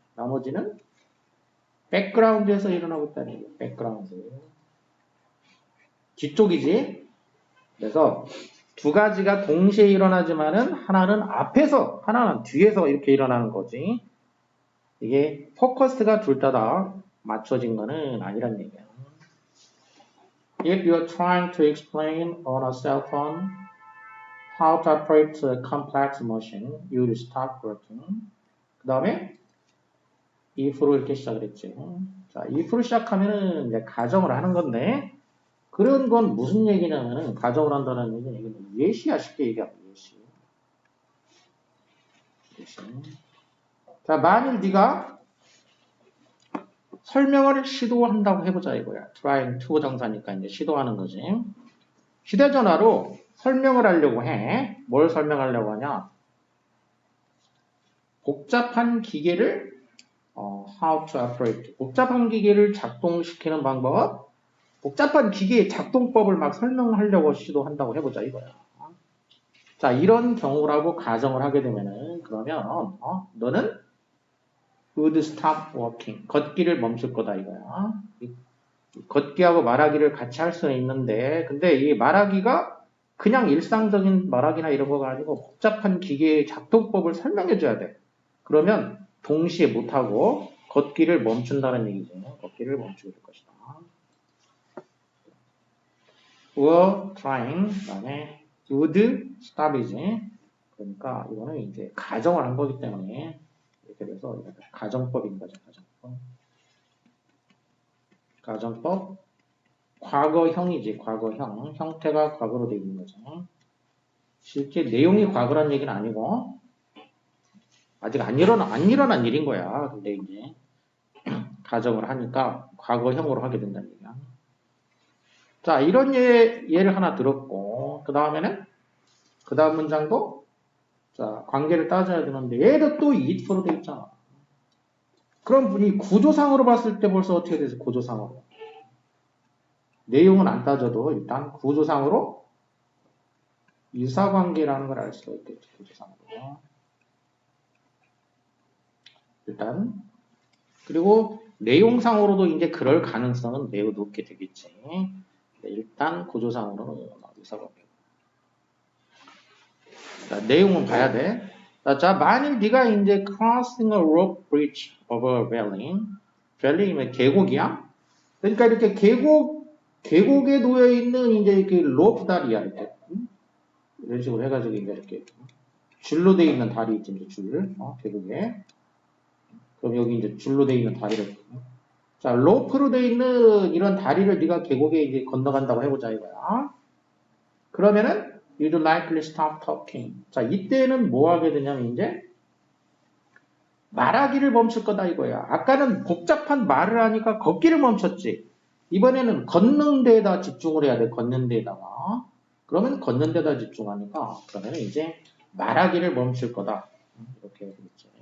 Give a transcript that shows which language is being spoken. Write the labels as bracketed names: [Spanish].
[Korean] 나머지는 백그라운드에서 일어나고 있다는 얘기야. 백그라운드. 뒤쪽이지. 그래서 두 가지가 동시에 일어나지만은 하나는 앞에서, 하나는 뒤에서 이렇게 일어나는 거지. 이게 포커스가 둘 다 맞춰진 거는 아니란 얘기야. [English] If you're trying to explain on a cell phone how to operate a complex machine, you'll stop working. [Korean] 그 다음에 if로 이렇게 시작을 했지. 자, if로 시작하면은 이제 가정을 하는 건데, 그런 건 무슨 얘기냐면은, 가정을 한다는 얘기는 예시야, 쉽게 얘기하면 예시. 예시. 자, 만일 네가 설명을 시도한다고 해보자 이거야. [English] trying to [Korean] 정사니까 이제 시도하는 거지. 휴대전화로 설명을 하려고 해. 뭘 설명하려고 하냐? 복잡한 기계를 [English] how to operate. [Korean] 복잡한 기계를 작동시키는 방법. 복잡한 기계의 작동법을 막 설명하려고 시도한다고 해보자 이거야. 자, 이런 경우라고 가정을 하게 되면은 그러면 너는 [English] would stop walking. [Korean] 걷기를 멈출 거다 이거야. 걷기하고 말하기를 같이 할 수는 있는데 근데 이 말하기가 그냥 일상적인 말하기나 이런 거가 아니고 복잡한 기계의 작동법을 설명해 줘야 돼. 그러면 동시에 못하고 걷기를 멈춘다는 얘기죠. 걷기를 멈추게 될 것이다. [English] were trying, [Korean] 그 다음에 [English] would stop [Korean] 이지. 그러니까 이거는 이제 가정을 한 거기 때문에 이렇게 돼서 가정법인 거죠. 가정법. 가정법. 과거형이지. 과거형. 형태가 과거로 되어 있는 거죠. 실제 내용이 과거란 얘기는 아니고 아직 안 일어난 일인 거야. 근데 이제 가정을 하니까 과거형으로 하게 된다는 얘기야. 자, 이런 예를 하나 들었고 그 다음에는 그 다음 문장도 자 관계를 따져야 되는데 얘도 또 it로 되어 있잖아. 그럼 분이 구조상으로 봤을 때 벌써 어떻게 되죠? 구조상으로. 내용은 안 따져도 일단 구조상으로 유사관계라는 걸 알 수가 있겠죠. 구조상으로. 일단 그리고 내용상으로도 이제 그럴 가능성은 매우 높게 되겠지. 일단 구조상으로는 유사관계. 자, 내용은 봐야 돼. 자, 만일 네가 이제 [English] crossing a rope bridge over a valley, [Korean] valley면 계곡이야. 그러니까 이렇게 계곡에 놓여 있는 이제 그 로프 다리야 이렇게 이런 식으로 해가지고 이제 이렇게 줄로 돼 있는 다리 있지 이제 줄, 계곡에. 그럼 여기 이제 줄로 돼 있는 다리를 자, 로프로 돼 있는 이런 다리를 네가 계곡에 이제 건너간다고 해보자 이거야. 그러면은 [English] you'd likely stop talking. [Korean] 자, 이때는 뭐 하게 되냐면 이제 말하기를 멈출 거다 이거야. 아까는 복잡한 말을 하니까 걷기를 멈췄지. 이번에는 걷는 데에다 집중을 해야 돼. 걷는 데에다가. 그러면 걷는 데다 집중하니까 그러면 이제 말하기를 멈출 거다. 이렇게 되겠지.